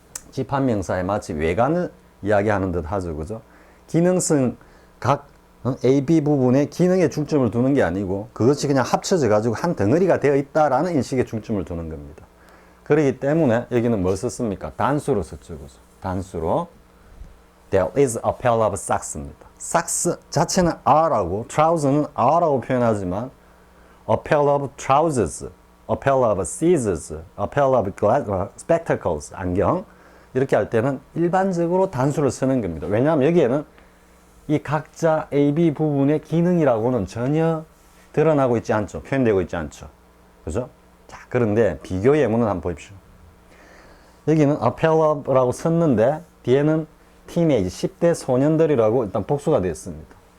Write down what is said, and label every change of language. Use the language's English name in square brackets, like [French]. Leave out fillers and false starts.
[Korean] 집합명사에 마치 외관을 이야기하는 듯 하죠, 그죠? 기능성 각 A, B 부분에 기능에 중점을 두는 게 아니고 그것이 그냥 합쳐져 가지고 한 덩어리가 되어 있다라는 인식에 중점을 두는 겁니다. 그렇기 때문에 여기는 뭘 썼습니까? 단수로 썼죠, 그죠? 단수로 [English] There is a pair of socks [Korean] 입니다. socks 자체는 are라고, trousers는 are라고 표현하지만 [English] a pair of trousers, a pair of scissors, a pair of spectacles, [Korean] 안경 이렇게 할 때는 일반적으로 단수를 쓰는 겁니다. 왜냐하면 여기에는 이 각자 A, B 부분의 기능이라고는 전혀 드러나고 있지 않죠. 표현되고 있지 않죠. 그죠? 자, 그런데 비교 예문을 한번 보십시오. 여기는 [English] a pair of [Korean] 라고 썼는데 뒤에는 티네이지 10대 소년들이라고 일단 복수가 되었습니다.